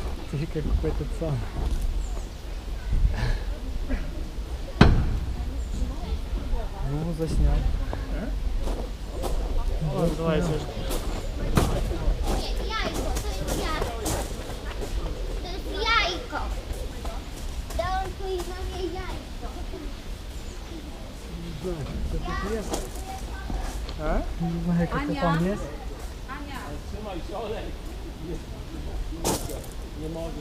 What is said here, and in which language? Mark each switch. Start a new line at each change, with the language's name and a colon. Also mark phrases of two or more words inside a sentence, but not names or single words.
Russian: ты как какой-то сам. Ну, заснял. О, давай, Яйко,
Polish: to jest jajko. Dałem twojej mamie jajko.
Russian: Не знаю, что тут есть. А? Не знаю, как это там есть.
Polish: Nie możesz.